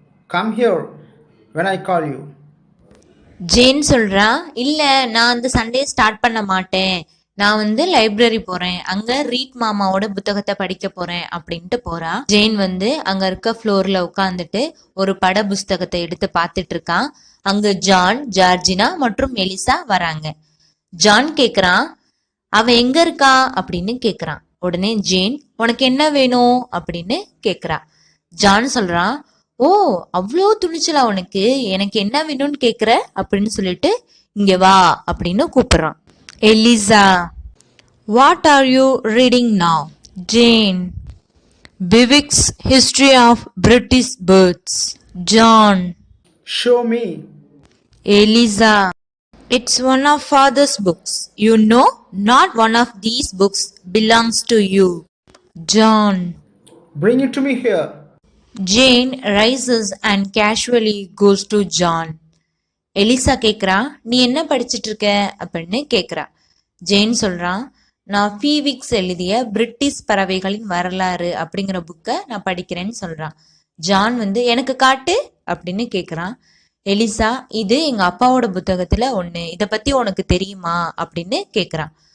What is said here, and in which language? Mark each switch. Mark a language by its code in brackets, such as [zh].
[en] Come here when I call you. [ta] Jane சொல்றா, இல்ல நான் அந்த சண்டே ஸ்டார்ட் பண்ண மாட்டேன். நான் லைப்ரரி போறேன், அங்க ரீட் மாமாவோட புத்தகத்தை படிக்க போறேன் அப்படின்ட்டு போறா. ஜேன் அங்க இருக்க ஃப்ளோர்ல உட்காந்துட்டு ஒரு பட புஸ்தகத்தை எடுத்து பார்த்துட்டு இருக்கான். அங்க ஜான், ஜார்ஜினா மற்றும் எலிசா வராங்க. ஜான் கேக்குறான், அவ எங்க இருக்கா அப்படின்னு கேக்குறான். உடனே ஜேன், உனக்கு என்ன வேணும் அப்படின்னு கேக்குறா. ஜான் சொல்றான், ஓ, அவ்வளோ துணிச்சலா உனக்கு, எனக்கு என்ன வேணும்னு கேக்குற அப்படின்னு சொல்லிட்டு இங்க வா அப்படின்னு கூப்பிடுறான். [en] Eliza, what are you reading now? Jane, Bewick's history of British birds. John, Show me. Eliza, it's one of father's books. You know, not one of these books belongs to you. John, Bring it to me here. Jane rises and casually goes to John. [ta] Elisha கேக்குறா, நீ என்ன படிச்சிட்டு இருக்க அப்படின்னு கேக்குறா. Jane சொல்றான், நான் ஃபீவிக்ஸ் எழுதிய பிரிட்டிஷ் பறவைகளின் வரலாறு அப்படிங்கிற புக்கை நான் படிக்கிறேன்னு சொல்றான். ஜான் எனக்கு காட்டு அப்படின்னு கேக்குறான். எலிசா, இது எங்க அப்பாவோட புத்தகத்துல ஒண்ணு, இத பத்தி உனக்கு தெரியுமா அப்படின்னு கேக்குறான்.